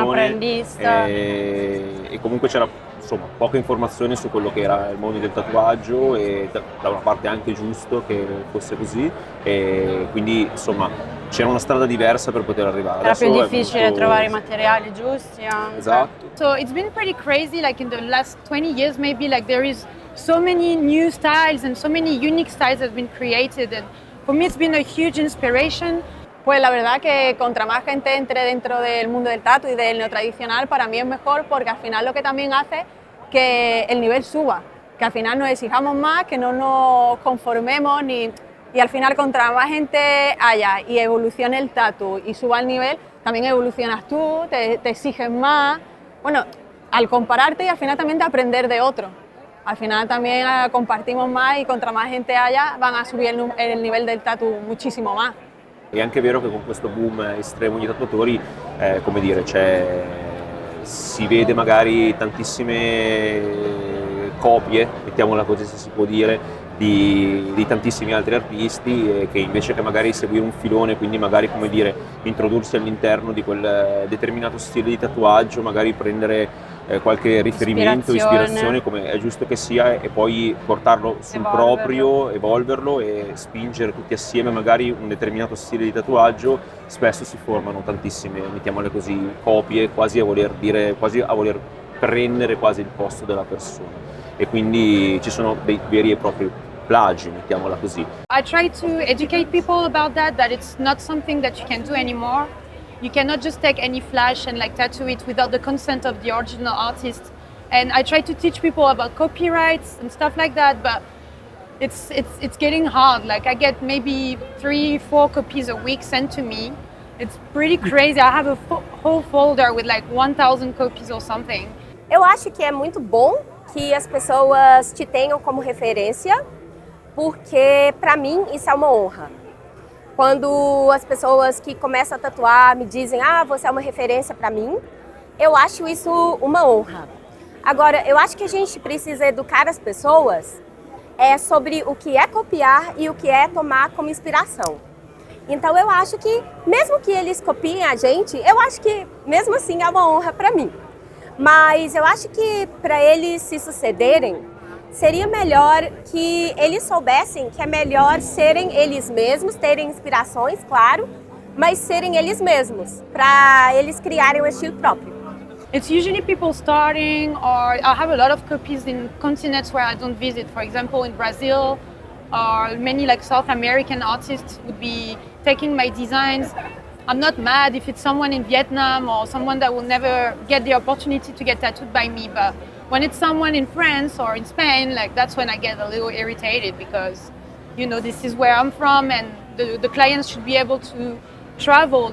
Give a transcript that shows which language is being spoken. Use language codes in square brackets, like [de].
[it] apprendista. E comunque c'era insomma poca informazione su quello che era il mondo del tatuaggio e da una parte anche giusto che fosse così e quindi insomma c'era una strada diversa per poter arrivare. Era Adesso più difficile molto... trovare i materiali giusti anche. Esatto. [en] So it's been pretty crazy, like in the last 20 years maybe, like there is so many new styles and so many unique styles that have been created, and for me it's been a huge inspiration. [es] Pues la verdad que contra más gente entre dentro del mundo del tatu y del neotradicional, para mí es mejor porque al final lo que también hace que el nivel suba, que al final nos exijamos más, que no nos conformemos y al final contra más gente haya y evolucione el tatu y suba el nivel, también evolucionas tú, te exiges más. Bueno, al compararte y al final también de aprender de otro. Al final también compartimos más y contra más gente haya van a subir el nivel del tatu muchísimo más. [it] È anche vero che con questo boom estremo di tatuatori, come dire, si vede magari tantissime copie, mettiamola così se si può dire, di tantissimi altri artisti che invece che magari seguire un filone, quindi magari come dire introdursi all'interno di quel determinato stile di tatuaggio, magari prendere qualche riferimento, ispirazione come è giusto che sia e poi portarlo sul proprio, evolverlo e spingere tutti assieme magari un determinato stile di tatuaggio. Spesso si formano tantissime, mettiamole così, copie quasi a voler prendere quasi il posto della persona e quindi ci sono dei veri e propri plagi, mettiamola così. [en] I try to educate people about that it's not something that you can do anymore. You cannot just take any flash and like tattoo it without the consent of the original artist. And I try to teach people about copyrights and stuff like that, but it's getting hard. Like I get maybe 3-4 copies a week sent to me. It's pretty crazy. I have a whole folder with like 1,000 copies or something. [pt] Eu acho que é muito bom que as pessoas te tenham como referência, porque para mim isso é uma honra. Quando as pessoas que começam a tatuar me dizem você é uma referência para mim, eu acho isso uma honra. Agora, eu acho que a gente precisa educar as pessoas sobre o que é copiar e o que é tomar como inspiração. Então eu acho que, mesmo que eles copiem a gente, eu acho que mesmo assim é uma honra para mim. Mas eu acho que para eles se sucederem, seria melhor que eles soubessem que é melhor serem eles mesmos, terem inspirações, claro, mas serem eles mesmos, para eles criarem um estilo próprio. [en] It's usually people starting, or I have a lot of copies in continents where I don't visit. For example, in Brazil, or many like South American artists would be taking my designs. I'm not mad if it's someone in Vietnam or someone that will never get the opportunity to get tattooed by me, but when it's someone in France or in Spain, like that's when I get a little irritated because, you know, this is where I'm from and the clients should be able to travel.